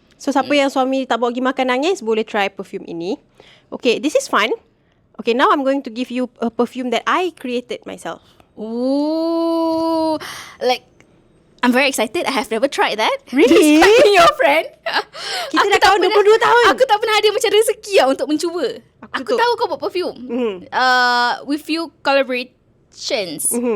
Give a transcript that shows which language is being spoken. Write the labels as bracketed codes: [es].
[ms] So siapa yang suami tak bawa pergi makan nangis, boleh try perfume ini. [en] Okay, this is fun. Okay, now I'm going to give you a perfume that I created myself. Ooh, like I'm very excited. I have never tried that. Really? Despite being your friend. [ms] Kita dah kawan 22 tahun. Aku tak pernah ada macam rezeki untuk mencuba. Aku tahu kau buat perfume. [en] With few collaborations.